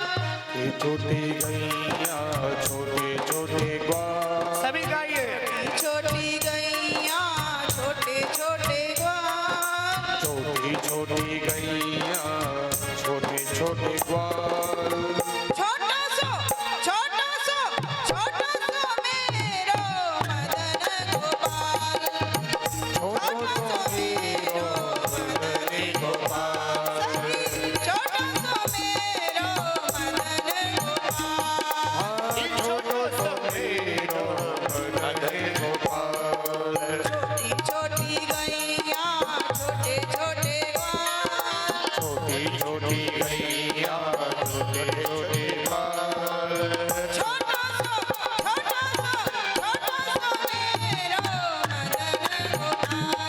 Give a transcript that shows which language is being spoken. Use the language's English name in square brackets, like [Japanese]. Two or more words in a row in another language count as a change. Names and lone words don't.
[Braj] छोटी गैया छोटे छोटे ग्वाल, [Hindi] सभी गाइए। [Braj] छोटी गैया छोटे छोटे ग्वाल, छोटी छोटी गैया छोटे छोटे ग्वाल, छोटा सो मेरो मदन गोपाल, छोटो तो मेरो मदन गोपाल, छोटा सो मेरो मदन गोपाल, छोटो तो मेरो मदन गोपाल, छोटी छोटी गैया छोटे छोटे ग्वाल, छोटी छोटी गैया छोटे छोटे ग्वाल, छोटा सो मेरो मदन गोपाल,